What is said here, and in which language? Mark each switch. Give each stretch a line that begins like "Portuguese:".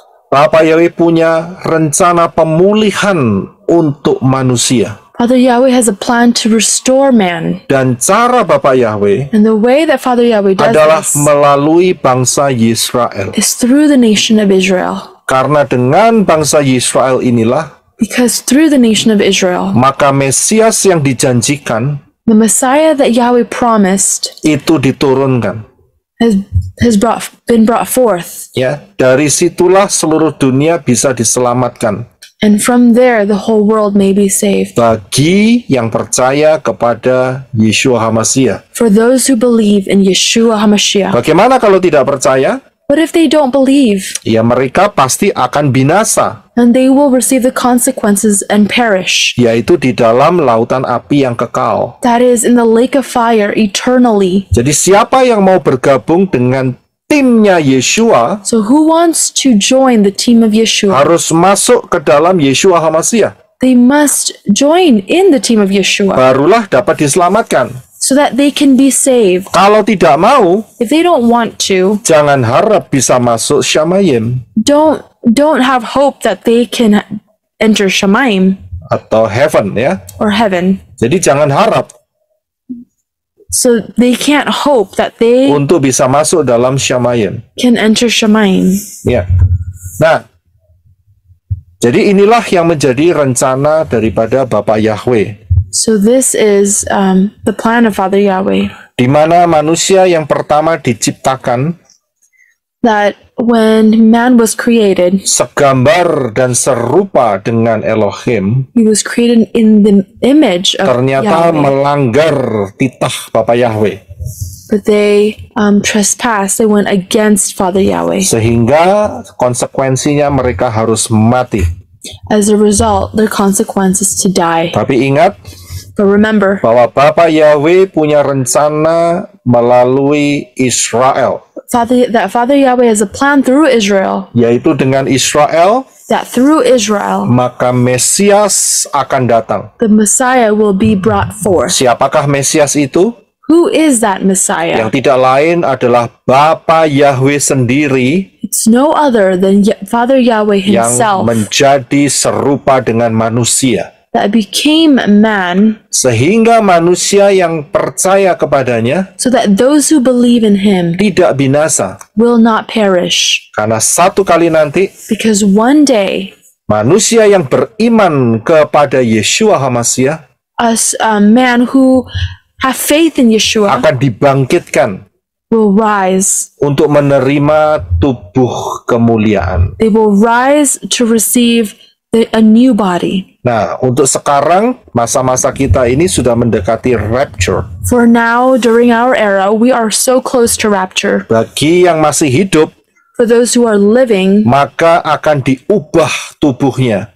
Indonesian: Bapa Yahweh punya rencana pemulihan untuk manusia.
English: Father Yahweh has a plan to restore man.
Indonesian: Dan cara Bapa Yahweh
English: And the way that Father Yahweh does
Indonesian: adalah
English: this
Indonesian: melalui bangsa Yisrael.
English: is through the nation of Israel.
Indonesian: Karena dengan bangsa Yisrael inilah,
English: Because through the nation of Israel,
Indonesian: maka Mesias yang dijanjikan
English: the Messiah that Yahweh promised
Indonesian: itu diturunkan.
English: has been brought forth.
Indonesian: Ya, dari situlah seluruh dunia bisa diselamatkan.
English: And from there, the whole world may be saved.
Indonesian: Bagi yang percaya kepada Yeshua HaMashiach.
English: For those who believe in Yeshua HaMashiach.
Indonesian: Bagaimana kalau tidak percaya?
English: But if they don't believe,
Indonesian: Ya mereka pasti akan binasa,
English: then they will receive the consequences and perish.
Indonesian: yaitu di dalam lautan api yang kekal.
English: That is, in the lake of fire eternally.
Indonesian: Jadi siapa yang mau bergabung dengan timnya Yeshua
English: So who wants to join the team of Yeshua?
Indonesian: harus masuk ke dalam Yeshua HaMashiach.
English: They must join in the team of Yeshua
Indonesian: Barulah dapat diselamatkan.
English: so that they can be saved.
Indonesian: Kalau tidak mau,
English: If they don't want to,
Indonesian: jangan harap bisa masuk Shamayim
English: don't have hope that they can enter Shemaim
Indonesian: atau heaven, ya.
English: or heaven.
Indonesian: Jadi jangan harap
English: So they can't hope that they
Indonesian: untuk bisa masuk dalam Shamayim.
English: can enter Shemaim.
Indonesian: Ya. Nah, jadi inilah yang menjadi rencana daripada Bapa Yahweh,
English: So this is the plan of Father Yahweh,
Indonesian: di mana manusia yang pertama diciptakan
English: that when man was created,
Indonesian: segambar dan serupa dengan Elohim,
English: he was created in the image of
Indonesian: ternyata
English: Yahweh.
Indonesian: melanggar titah Bapa Yahweh,
English: But they trespassed, they went against Father Yahweh.
Indonesian: sehingga konsekuensinya mereka harus mati.
English: As a result, their consequence is to die.
Indonesian: Tapi ingat
English: But remember,
Indonesian: bahwa Bapa Yahweh punya rencana melalui Israel,
English: that Father Yahweh has a plan through Israel,
Indonesian: yaitu dengan Israel
English: that through Israel,
Indonesian: maka Mesias akan datang.
English: the Messiah will be brought forth.
Indonesian: Siapakah Mesias itu?
English: Who is that Messiah?
Indonesian: Yang tidak lain adalah Bapa Yahweh sendiri
English: It's It's no other than Father Yahweh
Indonesian: yang
English: himself
Indonesian: menjadi serupa dengan manusia,
English: that became man,
Indonesian: sehingga manusia yang percaya kepadanya
English: so that those who believe in him
Indonesian: tidak binasa.
English: will not perish.
Indonesian: Karena satu kali nanti
English: Because one day,
Indonesian: manusia yang beriman kepada Yeshua HaMashiach
English: us man who have faith in Yeshua
Indonesian: akan dibangkitkan
English: will rise.
Indonesian: untuk menerima tubuh kemuliaan.
English: They will rise to receive a new body.
Indonesian: Nah, untuk sekarang masa-masa kita ini sudah mendekati rapture.
English: For now, during our era, we are so close to rapture.
Indonesian: Bagi yang masih hidup,
English: For those who are living,
Indonesian: maka akan diubah tubuhnya